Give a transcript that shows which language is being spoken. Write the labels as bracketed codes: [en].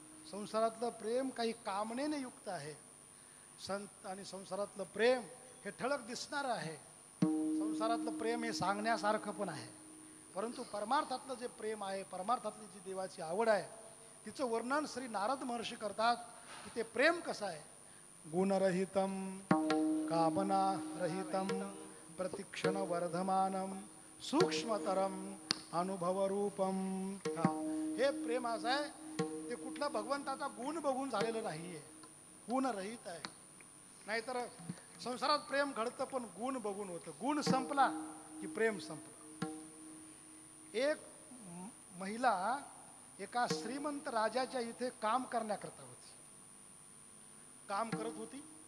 [mr] संसारातलं प्रेम काही कामनेने युक्त आहे. आणि संसारातलं प्रेम हे ठळक दिसणार आहे. संसारातलं प्रेम हे सांगण्यासारखं पण आहे, परंतु परमार्थातलं जे प्रेम आहे, परमार्थातली जी देवाची आवड आहे, तिचं वर्णन श्री नारद महर्षी करतात की ते प्रेम कसं आहे. [sa] गुणरहितम कामना रहितम प्रतिक्षण वर्धमानम सूक्ष्मतरम अनुभवरूपम. [mr] हे प्रेम असं आहे ते कुठला भगवंताचा गुण बघून झालेलं नाहीये, गुणरहित आहे. नाहीतर संसारात प्रेम घडतं पण गुण बघून होतं. गुण संपला की प्रेम संपलं. एक महिला एका श्रीमंत राजाच्या इथे काम करण्याकरता होती, काम करत होती.